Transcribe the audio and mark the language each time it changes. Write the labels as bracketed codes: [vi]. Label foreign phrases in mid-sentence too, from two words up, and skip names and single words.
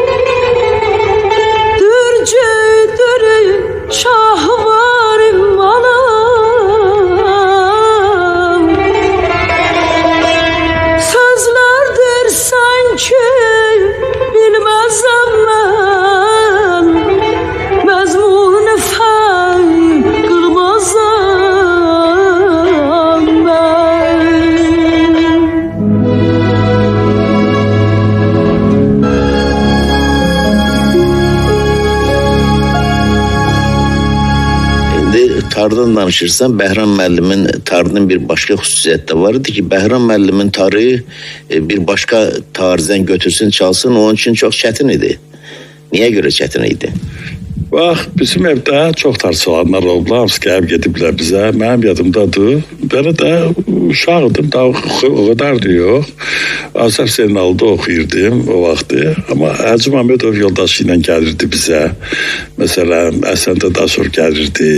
[az] dürcüdür şahvarım anam sözlerdir sanki bilmezem ben mezmun fen kılmazam ben. İndi tardan danışırsan Behram müəllimin tarının bir başka xüsusiyyəti də var idi ki, Behram müəllimin tarı bir başka tarzdan götürsün çalsın [tr] onun için çok [az] çətin idi. Niyə görə çətin idi? Bax, bizim evdə çox tartışılanlar oldu. Hamısı gəlib gediblər bizə. Mənim yadımdadır. Belə də uşaqdım, daha o qədər də yox. Azər Zeynal'da oxuyurdum o vaxtı. Amma Hacı Məmmədov yoldaşı ilə gəlirdi bizə. Məsələn, Əsən Dadaşov gəlirdi.